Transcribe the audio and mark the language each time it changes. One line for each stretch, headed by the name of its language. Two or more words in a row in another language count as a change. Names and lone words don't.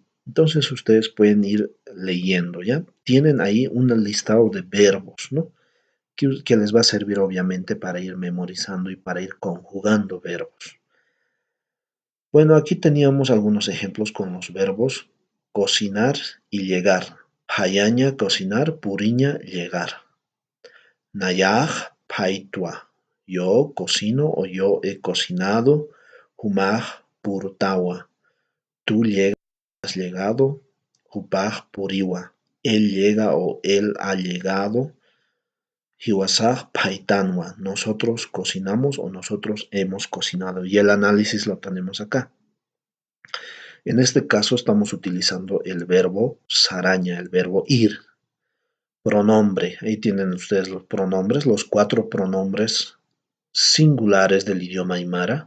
Spanish: Entonces ustedes pueden ir leyendo, ¿ya? Tienen ahí un listado de verbos, ¿no? Que les va a servir obviamente para ir memorizando y para ir conjugando verbos. Bueno, aquí teníamos algunos ejemplos con los verbos cocinar y llegar. Hayaña, cocinar, puriña, llegar.
Aymara: Nayaj, paitua.
Spanish: Yo cocino o yo he cocinado.
Aymara: Humaj, purtawa.
Spanish: Tú llegas, has llegado.
Aymara: Hupaj, puriwa.
Spanish: Él llega o él ha llegado.
Aymara: Hiwasaj, paitanwa.
Spanish: Nosotros cocinamos o nosotros hemos cocinado. Y el análisis lo tenemos acá. En este caso estamos utilizando el verbo saraña, el verbo ir. Pronombre, ahí tienen ustedes los pronombres, los 4 pronombres singulares del idioma aymara.